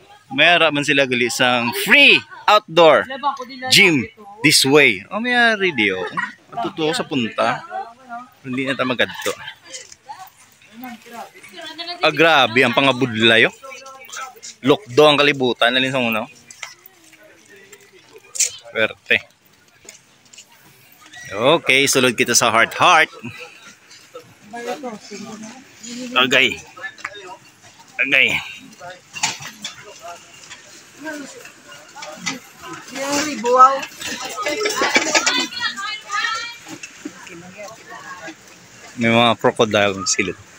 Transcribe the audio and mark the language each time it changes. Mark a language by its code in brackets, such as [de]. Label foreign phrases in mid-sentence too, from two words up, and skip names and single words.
[hil] Mayara man sila gali sang [en] free outdoor gym this way. [hil] O mayari di o. Matuto sa punta. Hindi na ta magadto. Grabe ang pangabudlay o. Lokdo ang kalibutan. Nalin sa uno. Swerte. Okay, sulod kita sa heart. Agay. May mga crocodile ng silid.